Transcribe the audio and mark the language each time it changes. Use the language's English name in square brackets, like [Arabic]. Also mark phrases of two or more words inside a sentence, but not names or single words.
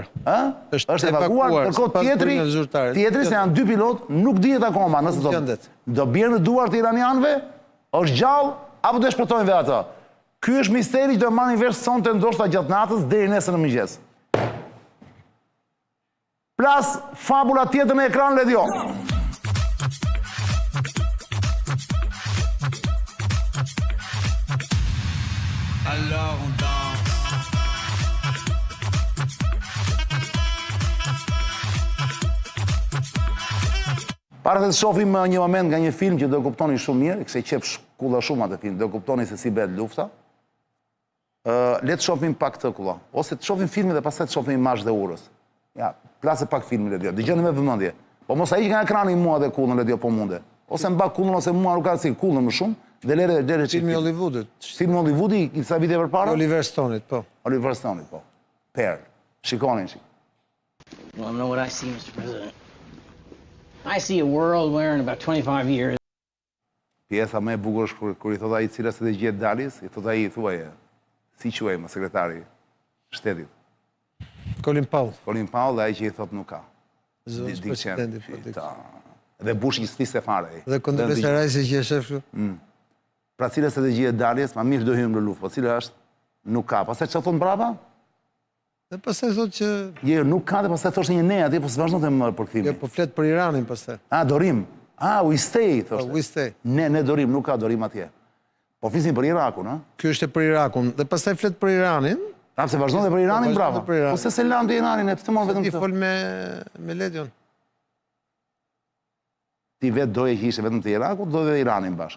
[Albanian] Është evakuar, ndërkohë tjetri se janë 2 pilot, nuk dihet akoma nëse do bjerë në duart e iranianëve, është gjallë apo do e shpëtojnë vetë atë. Ky është misteri që do marrin vesh sonte ndoshta gjatë natës deri nesër në mëngjes. Plas fabula tjetër në ekran, Ledio. [French] Alors on danse. [Albanian] Para se të shohim një moment nga një film që do kuptoni shumë mirë, kse qep shkulla shumë atë film, do kuptoni se si bëhet lufta. Le të shohim pak këtë kulla, ose të shohim filmin dhe pastaj të shohim imazh dhe urës. Ja, plasë pak filmin Ledio, dëgjoni me vëmendje. Po mos ai që nga ekrani mua dhe kullën Ledio po munde. Ose mba kullën ose mua nuk ka si kullën më shumë. Dhe lere Filmi Hollywoodit. Filmi Hollywoodi i sa vite përpara? Oliver Stoneit, po. Oliver Stoneit, po. Shikoni. [English] Well, I know what I see, Mr. President. I see a world where in about 25 years... [Albanian] Pjesa më e bukur është kur i thot ai cila se të gjet Dalis, i thot ai thuaje, si quajmë sekretari shtetit. Colin Powell. Colin Powell dhe ai që i thot nuk ka. Zoti presidenti. Dhe Bush i sfiste fare. Dhe Condoleezza Rice që e shef kështu. Pra cila se të gjet Dalis, ma mirë do hyjmë në luftë, po cila është nuk ka. Pastaj çfarë thon brava? Dhe pastaj thotë që Jo, nuk ka dhe pastaj thoshte një ne aty, po s'vazhdon të më për kthimin. jo po flet për Iranin pastaj. Dorim. [English] We stay, [Albanian] thoshte. [English] We stay. [Albanian] Ne dorim, nuk ka dorim atje. Po flisim për Irakun, ha? Ky është për Irakun. Dhe pastaj flet për Iranin. Pse vazhdon dhe për Iranin, bravo. Po se selam te Iranin, pse mor vetëm Ti këtë? fol me Ledion. Ti vetë doje që ishe vetëm te Iraku, doje dhe Iranin bashkë.